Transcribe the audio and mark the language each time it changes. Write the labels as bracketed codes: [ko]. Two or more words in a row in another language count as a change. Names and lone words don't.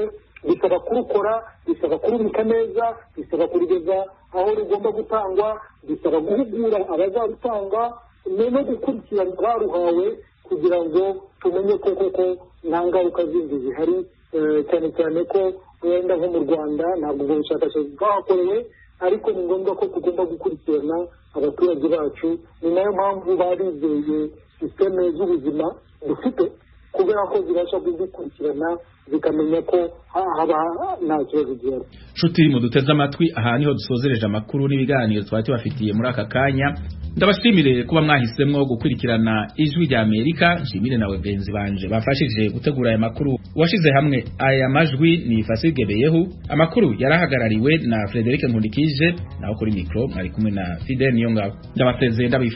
[rw] Bisaba kurukora, bisaba kurubika neza, bisaba kurugeza aho rugomba gutangwa, bisaba guhugura abazarutanga no gukurikirana abaruhawe kugira ngo tumenye ko koko nta ngaruka zindi zihari, cyane cyane ko wenda nko mu Rwanda ntabwo ubwo bushakashatsi bwahakorewe, ariko ni ngombwa ko tugomba gukurikirana abaturage bacu. Ni nayo mpamvu barizeye sisiteme z'ubuzima dufite, kubera ko zibasha kuzikurikirana zikamenya ko haba nta kibazo gihari. [rn] Nshuti muduteze amatwi, aha niho dusozereje amakuru n'ibiganiro twari tubafitiye muri aka kanya. ndabashimire kuba mwahisemwo gukurikirana ijwi rya Amerika. Nshimire nawe benzi banje bafashije gutegura aya makuru. Washize hamwe aya majwi ni Fasige Beyehu. Amakuru yarahagarariwe na Frederic Nkundikije, naho kuri micro mwari kumwe na Fidel Niyongabo.